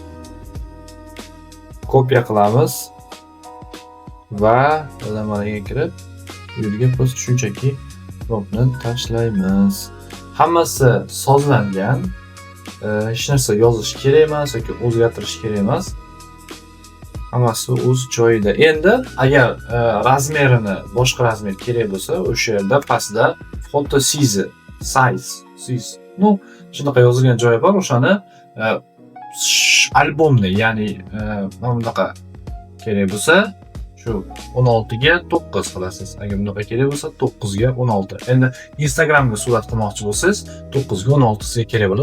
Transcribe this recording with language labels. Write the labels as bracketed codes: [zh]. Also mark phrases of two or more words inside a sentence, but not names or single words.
[uz] Kopiya qilamiz va lamaraga kirib, yo'lga post shunchaki promptni tashlaymiz. Hammasi sozlangan. Hech narsa yozish kerak emas yoki o'zgartirish kerak emas. Hammasi o'z joyida. Endi agar razmerini boshqa razmer kerak bo'lsa, o'sha yerda pastda [en] photo size, [uz] no, shunaqa yozilgan joyi bor. O'shani albomni, ya'ni mana bunaqa kerak bo'lsa, shu 16 ga 9 qilasiz. Agar bunaqa kerak bo'lsa 9 ga 16. Endi Instagramga surat qilmoqchi bo'lsangiz 9 ga 16 sizga kerak bo'ladi.